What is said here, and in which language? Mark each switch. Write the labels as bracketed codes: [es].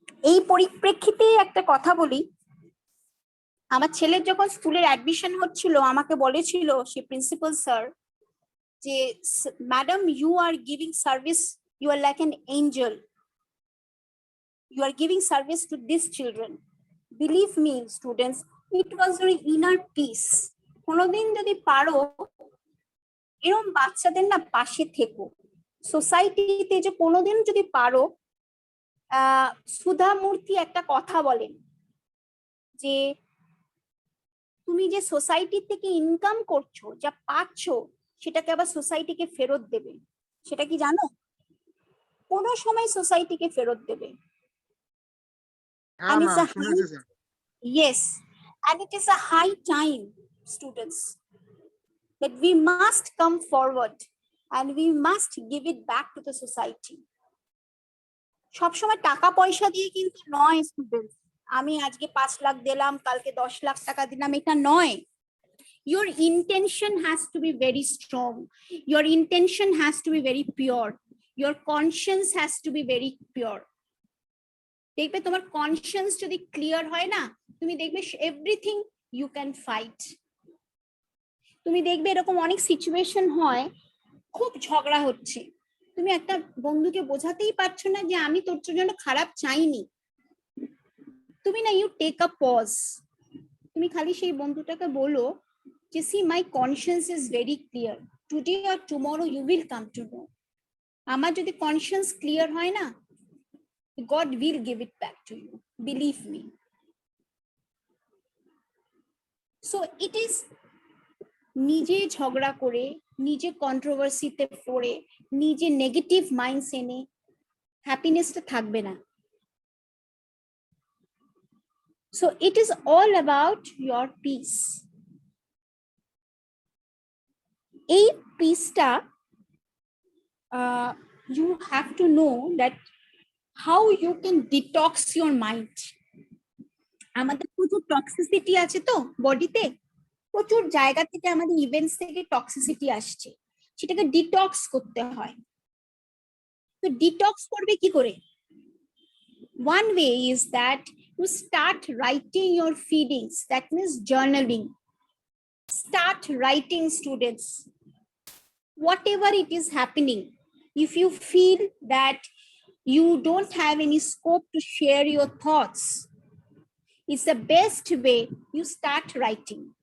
[bn] এই পরিপ্রেক্ষিতে একটা কথা বলি, আমার ছেলের যখন স্কুলের অ্যাডমিশন হচ্ছিল, আমাকে বলেছিল সে প্রিন্সিপাল স্যার যে, madam [en] You are giving service, you are like an angel, you are giving service to these children. Believe me, students, it was your inner peace. [bn] কোনোদিন যদি পারো এরকম বাচ্চাদের না পাশে থেকো, সোসাইটিতে যে কোনোদিন যদি পারো, সুধা মূর্তি একটা কথা বলেন যে তুমি যে সোসাইটি থেকে ইনকাম করছো, যা পাচ্ছ, সেটাকে আবার সোসাইটিকে ফেরত দেবে। সেটা কি জানো? কোনো সময় সোসাইটিকে ফেরত দেবে। [en] And it's a high, yes, and it is a high time, students, that we must come forward and we must give it back to the society. [bn] সবসময় টাকা পয়সা দিয়ে কিন্তু নয় স্টুডেন্টস, আমি আজকে 5 লাখ দিলাম, কালকে 10 লাখ টাকা দিলাম, এটা নয়। [en] Your intention has to be very strong. Your intention has to be very pure. Your conscience has to be very pure. [bn] দেখবে তোমার কনসিয়েন্স যদি ক্লিয়ার হয় না, তুমি দেখবে [en] Everything you can fight. [bn] তুমি দেখবে এরকম অনেক সিচুয়েশন হয়, খুব ঝগড়া হচ্ছে, তুমি একটা বন্ধুকে বোঝাতেই পারছো না যে আমি তোর জন্য খারাপ চাইনি, তুমি না, [en] you take a pause, [bn] তুমি খালি সেই বন্ধুটাকে বলো যে, [en] See my conscience is very clear, today or tomorrow you will come to know. [bn] আমার যদি কনসিয়েন্স ক্লিয়ার হয় না, [en] God will give it back to you, believe me. So it is [bn] নিজে ঝগড়া করে, নিজে কন্ট্রোভার্সিতে পড়ে, নিজে নেগেটিভ মাইন্ডস এনে হ্যাপিনেসটা থাকবে না। [en] So it is all about your peace. [bn] এই পিসটা [en] you have to know that how you can detox your mind. [bn] আমাদের প্রচুর টক্সিসিটি আছে তো বডিতে, প্রচুর জায়গা থেকে আমাদের ইভেন্টস থেকে টক্সিসিটি আসছে, সেটাকে ডিটক্স করতে হয়। তো ডিটক্স করবে কি করে? [en] One way is that you start writing your feelings, that means journaling. Start writing, students, whatever it is happening. If you feel that you don't have any scope to share your thoughts, it's the best way you start writing.